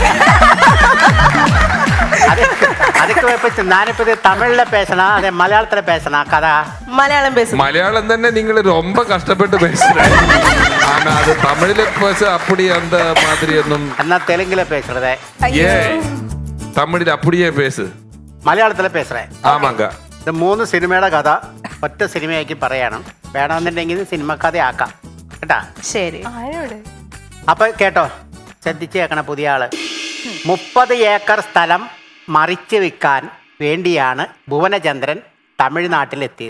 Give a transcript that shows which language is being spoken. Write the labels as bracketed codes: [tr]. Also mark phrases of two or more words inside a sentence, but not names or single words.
[ta] அதுக்கு வச்சு நானிப்ப இது தமிழ்ல பேசணும், அதே மலையாளத்துல பேசணும் கதா. மலையாளம் பேசு. மலையாளம் தானே நீங்க ரொம்ப கஷ்டப்பட்டு பேசுறேன். ஆனா அது தமிழ்ல பேச அப்படி அந்த மாதிரி ஒன்றும். என்ன தெலுங்குல பேசுறதே? ஏன் தமிழில் அப்படியே பேசு. [ml] മലയാളത്തിൽ പേசுறேன். [ta] ആമാങ്ക. [ml] ഇത് 3 സിനിമയുടെ കഥ ഒറ്റ സിനിമയാക്കി പറയണം. വേണമെന്നുണ്ടെങ്കിൽ സിനിമ കഥയാക്കാം കേട്ടാ. ശരി. അപ്പൊ കേട്ടോ, ശ്രദ്ധിച്ച് കേൾക്കണ പുതിയ ആള്. 30 ഏക്കർ സ്ഥലം മറിച്ച് വിൽക്കാൻ വേണ്ടിയാണ് ഭുവനചന്ദ്രൻ തമിഴ്നാട്ടിലെത്തിയത്.